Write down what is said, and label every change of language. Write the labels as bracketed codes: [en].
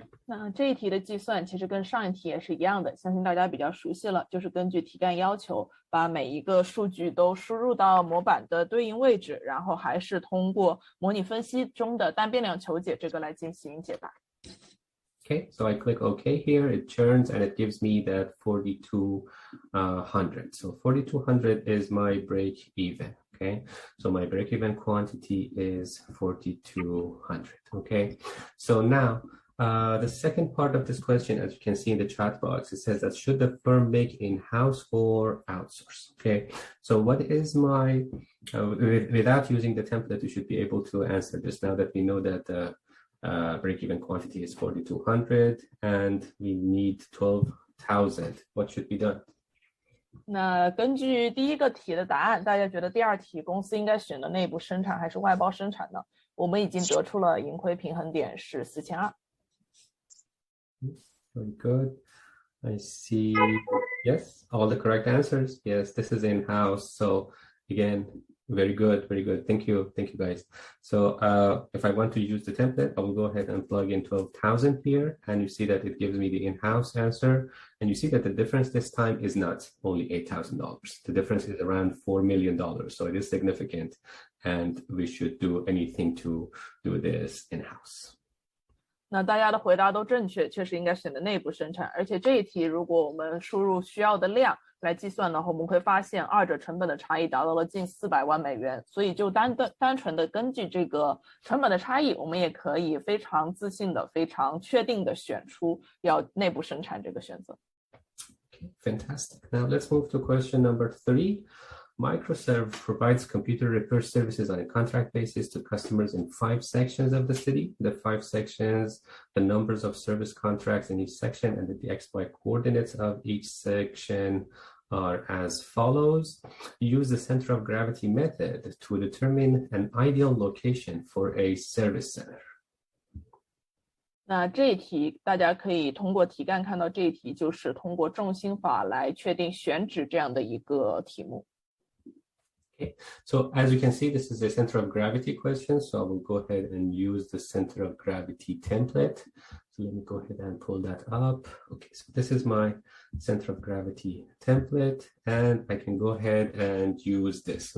[zh] 那这一题的计算其实跟上一题也是一样的，相信大家比较熟悉了，就是根据题干要求，把每一个数据都输入到模板的对应位置，然后还是通过模拟分析中的单变量求解这个来进行解答。 [en] Okay, so I click OK here, it churns and it gives me that 4,200. So 4,200 is my break even. Okay, so my break even quantity is 4,200. Okay, so now The second part of this question, as you can see in the chat box, it says that should the firm make in-house or outsource? Okay, so what is my, without using the template, you should be able to answer this now that we know that the break-even quantity is 4,200 and we need 12,000. What should be done? [zh] 那根据第一个题的答案，大家觉得第二题公司应该选择内部生产还是外包生产呢？我们已经得出了盈亏平衡点是4200。 [en] Very good. I see. Yes, all the correct answers. Yes, this is in-house. So again, very good, very good. Thank you, guys. So if I want to use the template, I will go ahead and plug in 12,000 here, and you see that it gives me the in-house answer. And you see that the difference this time is not only $8,000. The difference is around $4 million. So it is significant, and we should do anything to do this in-house. [zh] 那大家的回答都正确，确实应该选择内部生产。而且这一题，如果我们输入需要的量来计算的话，我们会发现二者成本的差异达到了近400万美元。所以就单纯的根据这个成本的差异，我们也可以非常自信的、非常确定的选出要内部生产这个选择。 [en] Okay, fantastic. Now let's move to question number 3. Microserve provides computer repair services on a contract basis to customers in 5 sections of the city. The 5 sections, the numbers of service contracts in each section, and the XY coordinates of each section are as follows. Use the center of gravity method to determine an ideal location for a service center. [zh] 那这一题大家可以通过题干看到，这一题就是通过重心法来确定选址这样的一个题目。 [en] Okay, so as you can see, this is a center of gravity question. So I will go ahead and use the center of gravity template. So let me go ahead and pull that up. Okay, so this is my center of gravity template, and I can go ahead and use this.